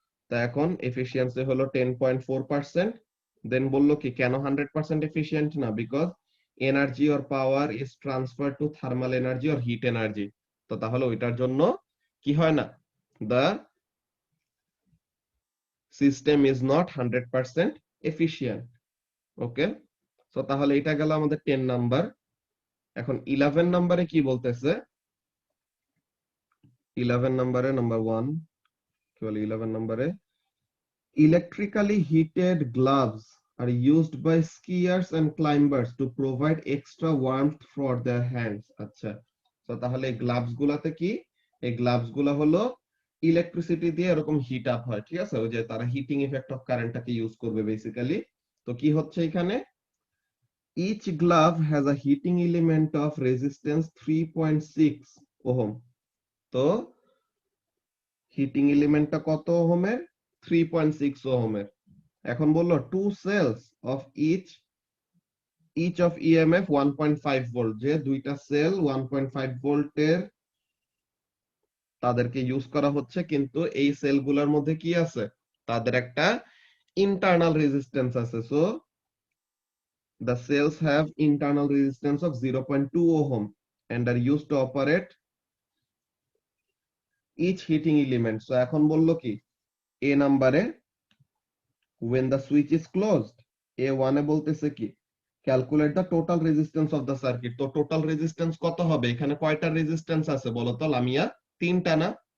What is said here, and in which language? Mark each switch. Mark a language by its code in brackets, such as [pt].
[bn] তা এখন [en] Efficiency হলো 10.4%। Then [bn] বললো কি কেন 100% এফিসিয়েন্ট না, [en] Because energy or power is transfer to thermal energy or heat energy. [bn] তো তাহলে ওইটার জন্য কি হয় না, [en] The system is not 100% efficient. [bn] ওকে, তো তাহলে এটা গেল আমাদের 10 নাম্বার। এখন 11 নাম্বারে কি বলতেছে, 11 নাম্বারে [en] Number 1 কি বলে, 11 নাম্বারে electrically heated gloves are used by skiers and climbers to provide extra warmth for their hands। [bn] আচ্ছা, তো তাহলে এই গ্লাভস গুলাতে কি, এই গ্লাভস গুলা হলো ইলেকট্রিসিটি দিয়ে এরকম হিট আপ হয়। ঠিক আছে, ওই যে তারা হিটিং ইফেক্ট অফ কারেন্টটাকে ইউজ করবে বেসিক্যালি। তো কি হচ্ছে এখানে, [en] each glove has a heating element of resistance 3.6 ohm. [bn] তো হিটিং এলিমেন্টটা কত ওহমের, 3.6 ওহমের। এখন বললো [en] two cells of each of EMF 1.5 volt, [bn] যে দুইটা সেল 1.5 ভোল্টের তাদেরকে ইউজ করা হচ্ছে, কিন্তু এই সেলগুলোর মধ্যে কি আছে, তাদের একটা ইন্টারনাল রেজিস্ট্যান্স আছে। [en] So the cells have internal resistance of 0.2 ohm and are used to operate each heating element. So [bn] এখন বললো কি এ নাম্বারে [en] when the switch is closed, A1 [bn] এ বলতেছে কি [en] Calculate the total resistance of the circuit. [bn] তো total resistance কত হবে? এখানে কয়টা রেজিস্ট্যান্স আছে বলো তো লামিয়া? তিনটা না?